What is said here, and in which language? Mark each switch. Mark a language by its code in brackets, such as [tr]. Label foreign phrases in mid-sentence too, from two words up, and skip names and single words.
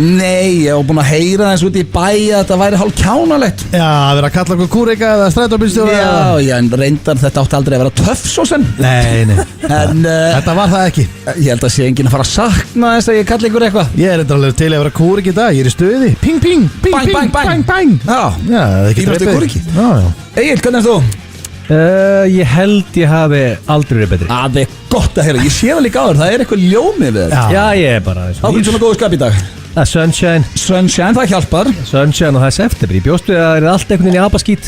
[is] Nei, ég hef búin að heyra þess út í bæ að þetta væri hálf kjánalegt. Já, að vera að kalla okkur kúrika eða strætóbílstjóra. Já, en reyndar þetta átti aldrei að vera töff svo sem. Nei. En þetta var það ekki. Ég held að sé enginn að fara að sakna þess að ég kalli ykkur eitthvað. Ég er eitthvað til að vera kúrik í dag. Ég er í stuði. Ping, ping, ping, bang, ping, bang, bang. Já, fínasti kúriki. Já. Egill, hvernig erst þú? Ég held ég hafi aldrei verið betri. Það er gott að heyra, ég sé það líka áður. Það er eitthvað ljómið við þetta. Já, ég er bara Ákveðin svona góðu skap í dag. Sunshine, það hjálpar. Sunshine og það er september. Ég bjóst við að það er allt einhvern veginn í apaskít.